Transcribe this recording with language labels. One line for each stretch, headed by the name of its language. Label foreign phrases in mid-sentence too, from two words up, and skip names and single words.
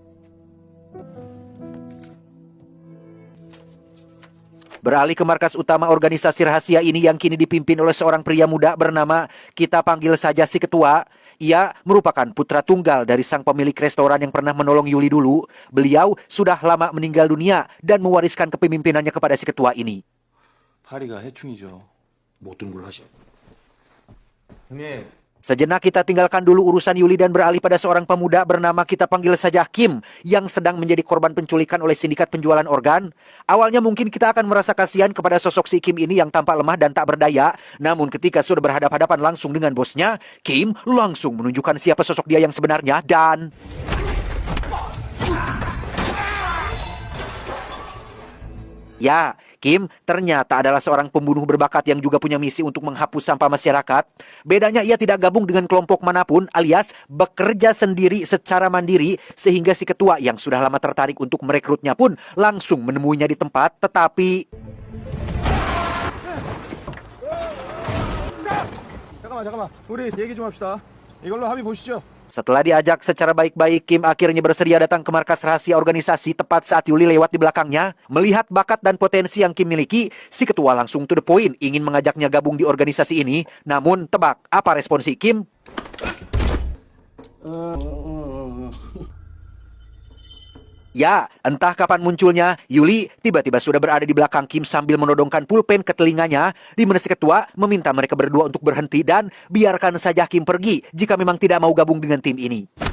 Indonesian: Beralih ke markas utama organisasi rahasia ini yang kini dipimpin oleh seorang pria muda bernama, kita panggil saja si ketua. Ia merupakan putra tunggal dari sang pemilik restoran yang pernah menolong Yuli dulu. Beliau sudah lama meninggal dunia dan mewariskan kepemimpinannya kepada si ketua ini.
Korean: 파리가 해충이죠. 모든 걸 하셔. 형님.
Indonesian: Sejenak kita tinggalkan dulu urusan Yuli dan beralih pada seorang pemuda bernama, kita panggil saja Kim, yang sedang menjadi korban penculikan oleh sindikat penjualan organ. Awalnya mungkin kita akan merasa kasihan kepada sosok si Kim ini yang tampak lemah dan tak berdaya. Namun ketika sudah berhadapan-hadapan langsung dengan bosnya, Kim langsung menunjukkan siapa sosok dia yang sebenarnya dan... Ya, Kim ternyata adalah seorang pembunuh berbakat yang juga punya misi untuk menghapus sampah masyarakat. Bedanya ia tidak gabung dengan kelompok manapun, alias bekerja sendiri secara mandiri, sehingga si ketua yang sudah lama tertarik untuk merekrutnya pun langsung menemuinya di tempat, tetapi...
Korean: 잠깐만. 우리 얘기 좀 합시다. 이걸로 합의 보시죠.
Indonesian: Setelah diajak secara baik-baik, Kim akhirnya bersedia datang ke markas rahasia organisasi tepat saat Yuli lewat di belakangnya. Melihat bakat dan potensi yang Kim miliki, si ketua langsung
English: to the point
Indonesian: ingin mengajaknya gabung di organisasi ini. Namun, tebak, apa respon si Kim? Ya, entah kapan munculnya, Yuli tiba-tiba sudah berada di belakang Kim sambil menodongkan pulpen ke telinganya, di mana si ketua meminta mereka berdua untuk berhenti dan biarkan saja Kim pergi jika memang tidak mau gabung dengan tim ini.